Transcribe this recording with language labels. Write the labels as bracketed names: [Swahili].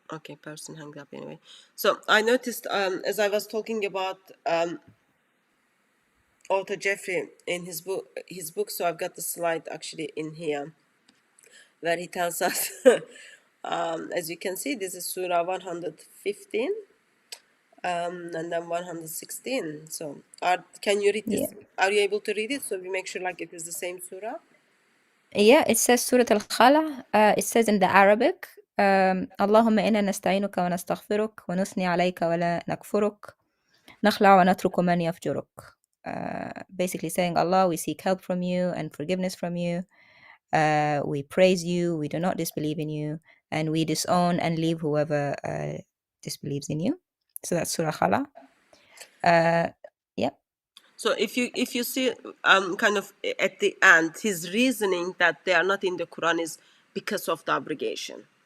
[English] Okay, person hung up anyway. So I noticed as I was talking about author Jeffrey in his book, so I've got the slide actually in here where he tells us as you can see, this is Surah 115 and then 116. So can you read this? Yeah. Are you able to read it so we make sure like it is the same surah? Yeah, it says Surah Al-Khala. It says in the Arabic, [Arabic] اللهم إنا نستعينك ونستغفرك ونثني عليك ولا نكفرك نخلع ونترك من يفجرك. [English] Basically saying, Allah, we seek help from you and forgiveness from you. We praise you, we do not disbelieve in you, and we disown and leave whoever disbelieves in you. So that's Surah Khala. Yeah. So if you see kind of at the end, his reasoning that they are not in the Quran is because of the abrogation.